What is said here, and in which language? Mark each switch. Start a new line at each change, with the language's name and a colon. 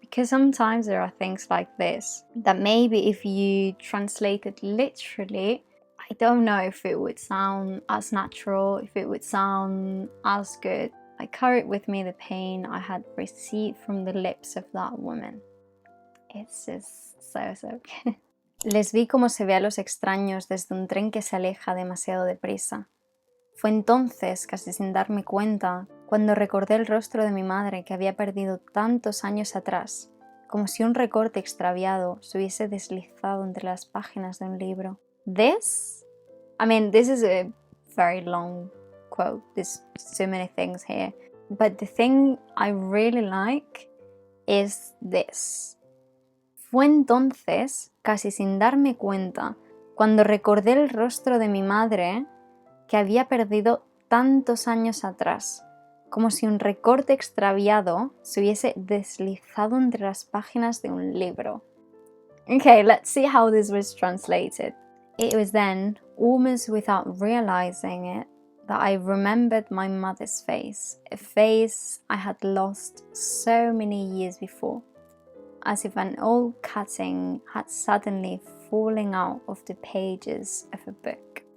English: Because sometimes there are things like this that maybe if you translate it literally, I don't know if it would sound as natural, if it would sound as good. I carried with me the pain I had received from the lips of that woman. It's just so good.
Spanish: Les vi como se ve a los extraños desde un tren que se aleja demasiado deprisa. Fue entonces, casi sin darme cuenta, cuando recordé el rostro de mi madre que había perdido tantos años atrás, como si un recorte extraviado se hubiese deslizado entre las páginas de un libro.
English: This is a very long quote. There's so many things here. But the thing I really like is this.
Spanish: Fue entonces, casi sin darme cuenta, cuando recordé el rostro de mi madre que había perdido tantos años atrás, como si un recorte extraviado se hubiese deslizado entre las páginas de un libro.
English: Okay, let's see how this was translated. It was then, almost without realizing it, that I remembered my mother's face, a face I had lost so many years before, as if an old cutting had suddenly fallen out of the pages of a book.